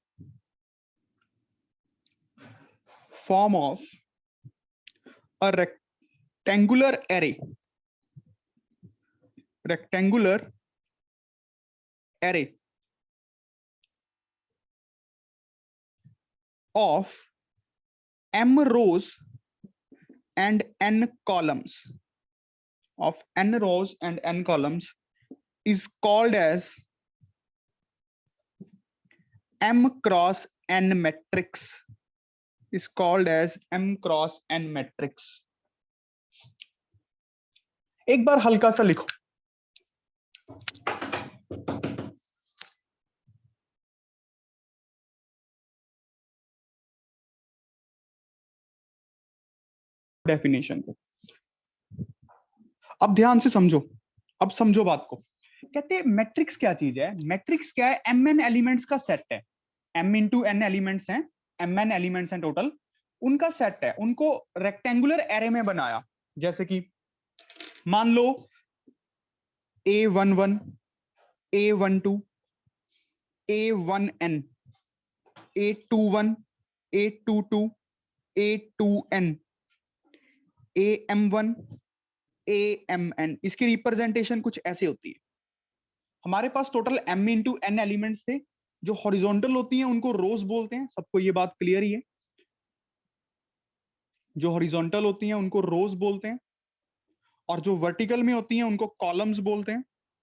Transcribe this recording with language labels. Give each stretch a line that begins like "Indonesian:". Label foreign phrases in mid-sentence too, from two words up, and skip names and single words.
English: form of a rectangular array, rectangular array of m rows and n columns, of n rows and n columns, is called as m cross n matrix, is called as m cross n matrix।
Hindi: एक बार हल्का सा लिखो, डेफिनेशन को अब ध्यान से समझो। अब समझो बात को। कहते हैं मैट्रिक्स क्या चीज है? मैट्रिक्स क्या है?
English: m n elements
Hindi: का सेट है।
English: m into n elements
Hindi: हैं,
English: m n elements
Hindi: हैं टोटल, उनका सेट है। उनको
English: rectangular array
Hindi: में बनाया। जैसे कि मान लो A11, A12, A1n, A21, A22, A2n, AM1, AMN। इसकी रिप्रेजेंटेशन कुछ ऐसे होती है। हमारे पास टोटल
English: m into n elements
Hindi: थे। जो हॉरिजॉन्टल होती हैं उनको रोज बोलते हैं, सबको ये बात क्लियर ही है। जो हॉरिजॉन्टल होती हैं उनको रोज बोलते हैं, और जो वर्टिकल में होती हैं उनको कॉलम्स बोलते हैं।